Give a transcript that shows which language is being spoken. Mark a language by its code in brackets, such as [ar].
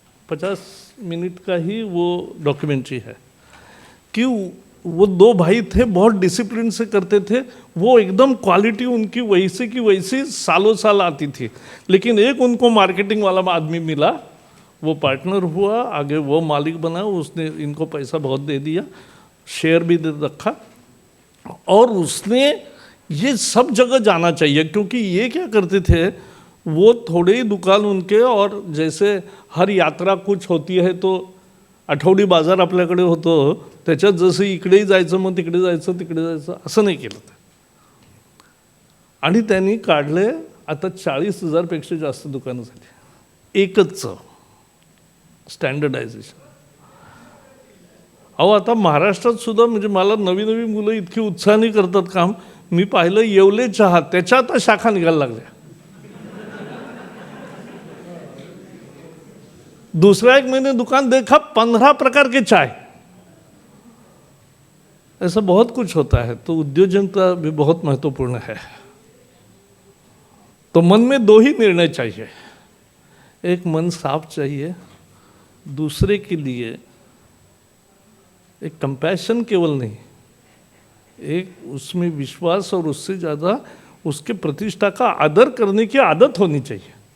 [hi] 50 minute का ही वो documentary है कि वो दो भाई थे, बहुत डिसिप्लिन से करते थे, वो एकदम क्वालिटी उनकी वैसे की वैसी सालों साल आती थी। लेकिन एक उनको मार्केटिंग वाला आदमी मिला, वो पार्टनर हुआ, आगे वो मालिक बना, उसने इनको पैसा बहुत दे दिया, शेयर भी दे रखा, और उसने ये सब जगह जाना चाहिए। क्योंकि ये क्या करते थे, वो थोड़े ही दुकान उनके, और जैसे हर यात्रा कुछ होती है तो [mr] आठवडी बाजार आपल्याकडे होतो, त्याच्यात जसं इकडेही जायचं मग तिकडे जायचं तिकडे जायचं असं नाही केलं ते. आणि त्यांनी काढले आता 40,000 पेक्षा जास्त दुकानं झाली एकच स्टँडर्डायझेशन. अहो आता महाराष्ट्रात सुद्धा म्हणजे मला नवी नवी मुलं इतकी उत्साहाने करतात काम. मी पाहिलं येवले चहा, त्याच्या आता शाखा निघायला लागल्या. [hi] दूसरा एक मैंने दुकान देखा 15 प्रकार के चाय. ऐसा बहुत कुछ होता है. तो उद्योजकता भी बहुत महत्वपूर्ण है. तो मन में दो ही निर्णय चाहिए. एक मन साफ चाहिए, दूसरे के लिए एक कंपैशन केवल नहीं, एक उसमें विश्वास और उससे ज़्यादा उसके प्रतिष्ठा का आदर करने की आदत होनी चाहिए.